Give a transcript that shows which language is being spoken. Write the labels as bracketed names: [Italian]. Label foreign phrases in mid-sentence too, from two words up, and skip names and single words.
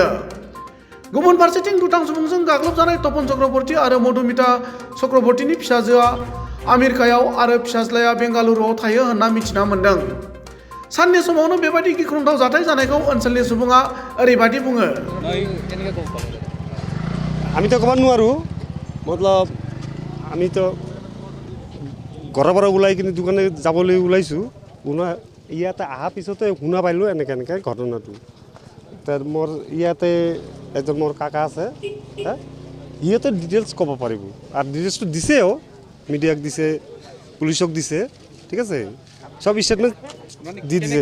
[Bodo] गुबुन फारसेथिं दुथां सुबुंजों गाग्लोबजानाय तपन चक्रवर्ती आरो मधुमिता चक्रवर्तीनि फिसाजोआ आमेरिकायाव आरो फिसाज्लाया बेंगालुरुआव थायो होनना मिथिना मोन्दों। साननि समावनो बेबायदि गिख्रंथाव जाथाय जानायखौ ओनसोलनि सुबुङा ओरैबायदि बुङो। [Assamese] আমি তো ক'ব নোৱাৰোঁ মতলব আমি তো ঘৰৰ পৰা ওলাই কিনে দোকানে যাবলৈ ওলাইছোঁ ইয়াতে অহাৰ পিছতে শুনা পাইলোঁ এনেকৈ ঘটনাটো তাৰ মোৰ ইয়াতে এজন মোৰ কাকা আছে সিহঁতে ডিটেইলছ ক'ব পাৰিব আৰু ডিটেইলছটো দিছেও মিডিয়াক দিছে পুলিচক দিছে ঠিক আছে সব ষ্টেটমেণ্ট দি দিছে।